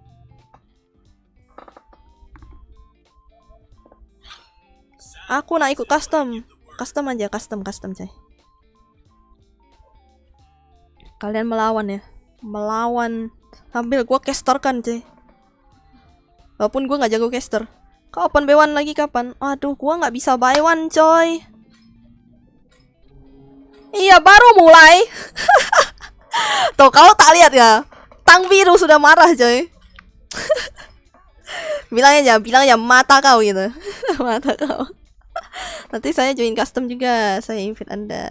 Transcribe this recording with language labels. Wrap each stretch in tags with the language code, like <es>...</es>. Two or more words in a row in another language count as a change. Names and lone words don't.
<id>Aku nak ikut custom aja, custom coy. Kalian melawan ya, sambil gua caster kan coy. Walaupun gua nggak jago caster. Kau open</id> <en>buy one</en> <id>lagi kapan? Aduh, gua nggak bisa</id> <en>buy one</en> <id>coy. Iya baru mulai. Tuh kalau tak lihat ya, Tang Biru sudah marah coy. bilang aja mata kau gitu. Mata kau. Nanti saya join custom juga, saya invite Anda.</id>